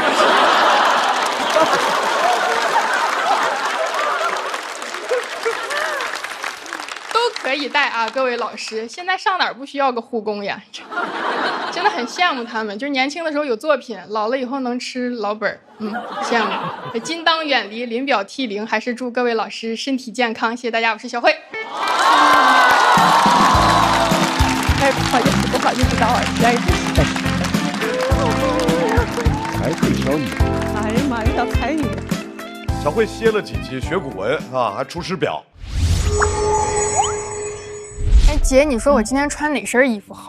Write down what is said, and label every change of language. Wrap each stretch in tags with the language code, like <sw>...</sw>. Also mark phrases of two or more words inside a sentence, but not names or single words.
<zh>都可以帶啊，各位老師，現在上哪兒不需要個護工呀？真的很羨慕他們，就是年輕的時候有作品，老了以後能吃老本，羨慕。</zh> <lzh>今當遠離，臨表涕零，</lzh> <zh>還是祝各位老師身體健康，謝謝大家，我是小慧。不好意思，打扰，实在是才会小女，哎呀妈呀，才女！小慧歇了几期学古文啊，还出师表。哎姐，你说我今天穿哪身衣服好？</zh>